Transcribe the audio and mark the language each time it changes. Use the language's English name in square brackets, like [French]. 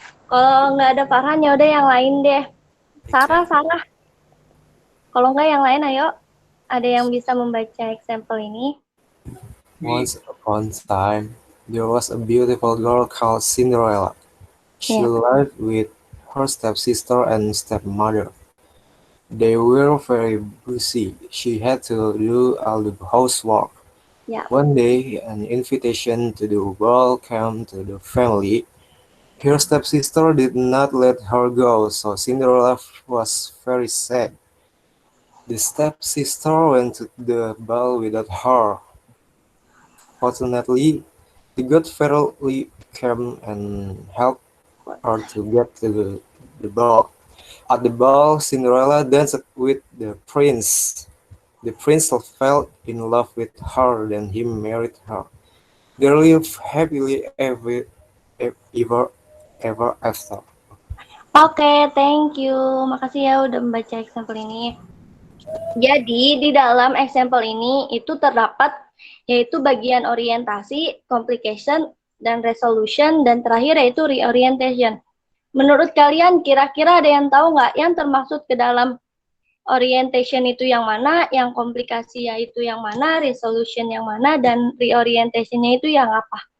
[Indonesian] Kalau nggak ada Farhan, ya udah yang lain deh. Sarah. Kalau nggak yang lain, ayo. Ada yang bisa membaca example ini? [English] Once upon a time, there was a beautiful girl called Cinderella. She lived with her stepsister and stepmother. They were very busy. She had to do all the housework. Yeah. One day, an invitation to the ball came to the family. Her stepsister did not let her go, so Cinderella was very sad. The stepsister went to the ball without her. Fortunately, the good fairy came and helped her to get to the ball. At the ball, Cinderella danced with the prince. The prince fell in love with her, then he married her. They lived happily ever after. [Indonesian] Oke, [English] thank you. [Indonesian] Makasih ya udah membaca example ini. Jadi, di dalam example ini itu terdapat yaitu bagian orientasi, complication, dan resolution, dan terakhir yaitu reorientation. Menurut kalian, kira-kira ada yang tahu nggak yang termaksud ke dalam orientation itu yang mana, yang komplikasi yaitu yang mana, resolution yang mana, dan reorientation-nya itu yang apa?